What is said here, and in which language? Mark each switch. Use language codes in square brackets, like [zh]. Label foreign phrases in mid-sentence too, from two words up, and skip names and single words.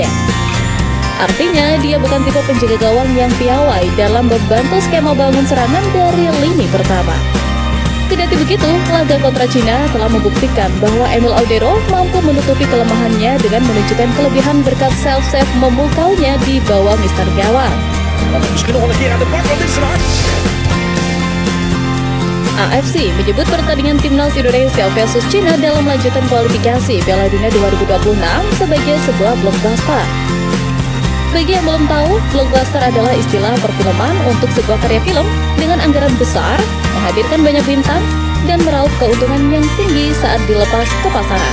[id] Artinya, dia bukan tipe penjaga gawang yang piawai dalam membantu skema bangun serangan dari lini pertama. Tidak begitu, laga kontra Cina telah membuktikan bahwa Emil Audero mampu menutupi kelemahannya dengan menunjukkan kelebihan berkat self-save memukalnya di bawah mister gawang. [nl] Misschien nog een keer aan de bak, wat is er nou? [id] AFC menyebut pertandingan timnas Indonesia versus Cina dalam lanjutan kualifikasi Piala Dunia 2026 sebagai sebuah blockbuster. Bagi yang belum tahu, blockbuster adalah istilah perfilman untuk sebuah karya film dengan anggaran besar, menghadirkan banyak bintang, dan meraup keuntungan yang tinggi saat dilepas ke pasaran.